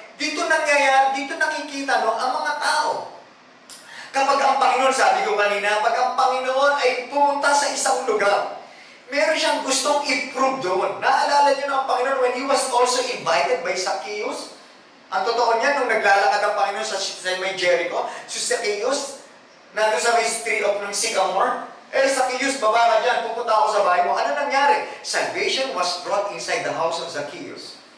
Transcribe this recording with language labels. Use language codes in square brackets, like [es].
[tl] Dito nangyayari, dito nakikita ang mga tao. Kapag ang Panginoon, sabi ko kanina, pag ang Panginoon ay pumunta sa isang lugar, meron siyang gustong i-prove doon. Naalala niyo na ang Panginoon [en] when He was also invited by Zacchaeus? [tl] Ang totoo niya, nung naglalakad ang Panginoon sa may Jericho, si Zacchaeus, nandun sa may street of ng Sycamore, Zacchaeus, baba ka dyan, pupunta ako sa bahay mo. Ano nangyari? [en] Salvation was brought inside the house of Zacchaeus.